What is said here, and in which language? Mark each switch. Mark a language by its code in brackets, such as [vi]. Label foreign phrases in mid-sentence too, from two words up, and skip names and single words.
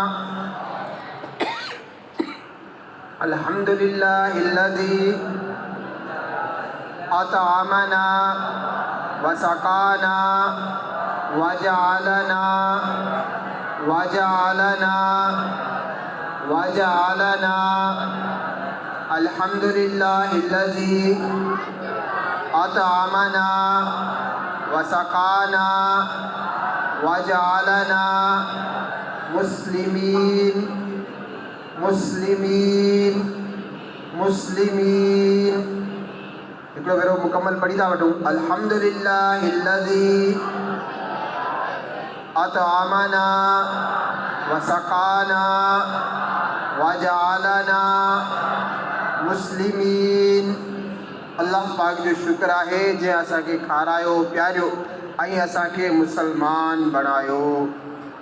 [ar] الحمد لله الذي أطعمنا وسقانا وجعلنا وجعلنا وجعلنا الحمد لله الذي أطعمنا وسقانا وجعلنا مسلمين مسلمين مسلمين. [sd] हिकिड़ो भेरो मुकम्मल पढ़ी था वठूं। [ar] الحمد لله الذي أطعمنا وسقانا وجعلنا مسلمين. [sd] अल्लाह पाक जो शुक्र आहे जंहिं असांखे खारायो पियारियो ऐं असांखे मुसलमान बणायो।